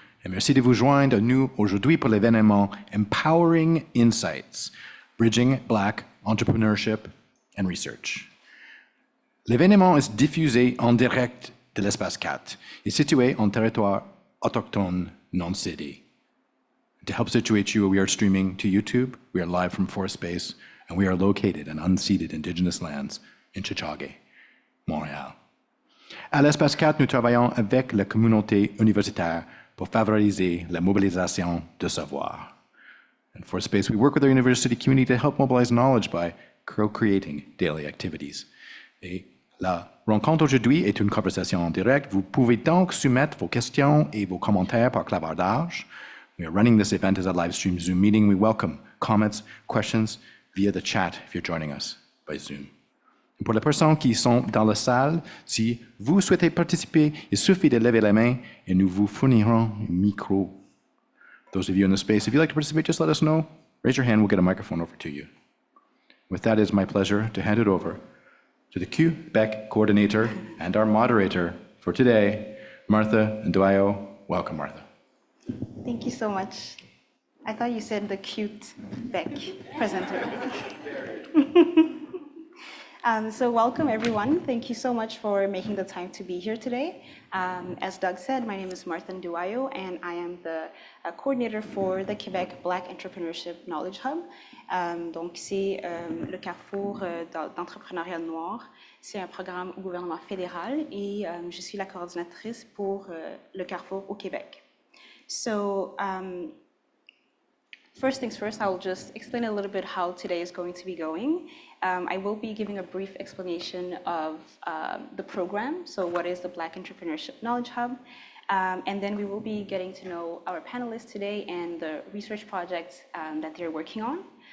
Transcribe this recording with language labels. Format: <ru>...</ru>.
<fr>Et merci de vous joindre à nous aujourd'hui pour l'événement Empowering Insights, Bridging Black Entrepreneurship and Research. L'événement est diffusé en direct de l'espace 4 et situé en territoire autochtone non cédé.</fr> <en>To help situate you, we are streaming to YouTube, we are live from Fourth Space, and we are located in unceded Indigenous lands in Chichage, Montréal.</en> <fr>À l'Espace 4, nous travaillons avec la communauté universitaire pour favoriser la mobilisation de savoir.</fr> <en>In Fourth Space, we work with our university community to help mobilize knowledge by co-creating daily activities.</en> <fr>Et la rencontre aujourd'hui est une conversation en direct. Vous pouvez donc soumettre vos questions et vos commentaires par clavardage.</fr> <en>We are running this event as a live stream Zoom meeting. We welcome comments, questions via the chat if you're joining us by Zoom.</en> <fr>Et pour les personnes qui sont dans la salle, si vous souhaitez participer, il suffit de lever la main et nous vous fournirons un micro.</fr> <en>Those of you in the space, if you'd like to participate, just let us know. Raise your hand, we'll get a microphone over to you. With that, it's my pleasure to hand it over to the Quebec coordinator and our moderator for today, Martha Nduayo. Welcome, Martha. Thank you so much. I thought you said the cute Beck presenter. So welcome everyone. Thank you so much for making the time to be here today. As Doug said, my name is Martha Nduwayo and I am the coordinator for the Quebec Black Entrepreneurship Knowledge Hub.</en> <fr>Donc c'est le carrefour d'entrepreneuriat noir. C'est un programme au gouvernement fédéral et je suis la coordinatrice pour le carrefour au Québec.</fr> <en>So first things first, I'll just explain a little bit how today is going to be going. I will be giving a brief explanation of the program, so what is the Black Entrepreneurship Knowledge Hub, and then we will be getting to know our panelists today and the research projects that they're working on.</en>